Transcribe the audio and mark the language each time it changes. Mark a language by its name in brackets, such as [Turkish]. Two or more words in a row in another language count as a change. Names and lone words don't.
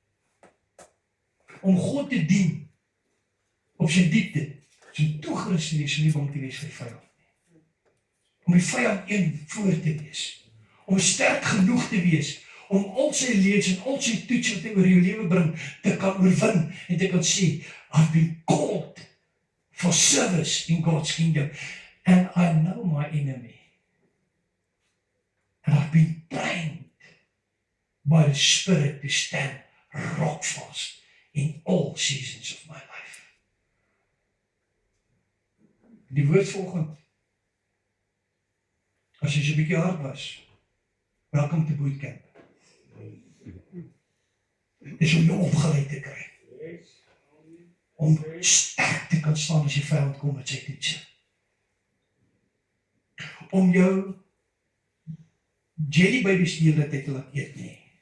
[Afrikaans] Om God te dien op sy diepte, sy toegerus te wees, nie bang te wees vir die vyand nie. Om die vyand een voor te wees, om sterk genoeg te wees, om al sy leeds en al sy toets wat hy oor jou lewe bring, te kan oorwin en te kan sê, [English] I've been called for service in God's kingdom, and I know my enemy, and I've been trained by the Spirit to stand rock fast in all seasons of my life. [Afrikaans] Die woord vanoggend, as jy so 'n bietjie hard was, [English] welcome to bootcamp. [Afrikaans] Dis om jou opgeleid te kry. Om sterk te kan staan as die vyand kom met sy toetse. Om jou jelly babies die hele tyd te laat eet nie.